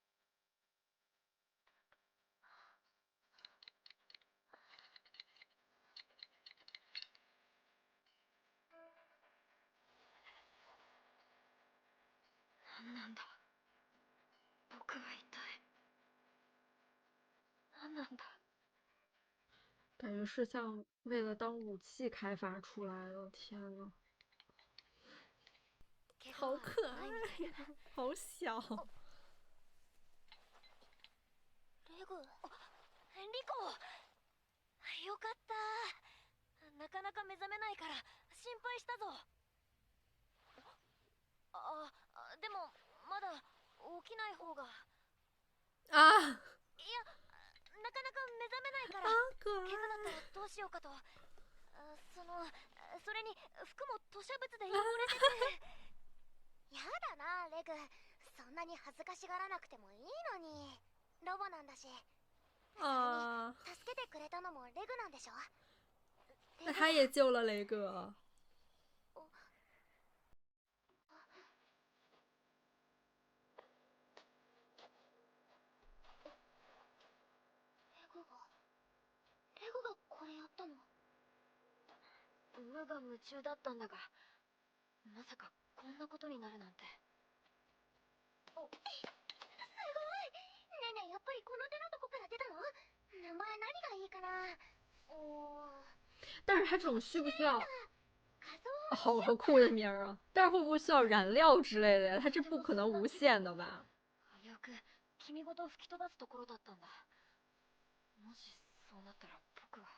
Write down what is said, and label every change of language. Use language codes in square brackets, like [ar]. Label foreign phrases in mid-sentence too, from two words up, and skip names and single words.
[ja] 何なんだ。僕は一体何なんだ。 [zh] 感觉是像为了当武器开发出来的。天呐，好可爱呀，好小。 [ja] レグ。リコ。よかった。なかなか目覚めないから心配したぞ。でもまだ起きない方が。 [zh] 啊， [ja] いや、なかなか目覚めないから。 [zh] 可 [ja] 怪我だった愛い。らどうしようかと。それに服も吐瀉物で汚れてて。やだなレグ、そんなに恥ずかしがらなくてもいいのに。ロボなんだし。 [zh] 啊， [ja] 助けてくれたのもレグなんでしょ。 [zh] 那他也救了雷哥。 [ja] レグがこれやったの。無我夢中だったんだが、まさかこんなことになるなんて。すごい。ねえねえ、やっぱりこの手のとこから出たの？名前何がいいかな。 [zh] 但是他这种需不需要？ [ja] 仮 [zh] 好酷的名儿啊！但是会不会需要燃料之类的呀？它这不可能无限的吧？ [ja] 危うく君ごと吹き飛ばすところだったんだ。もしそうなったら僕は。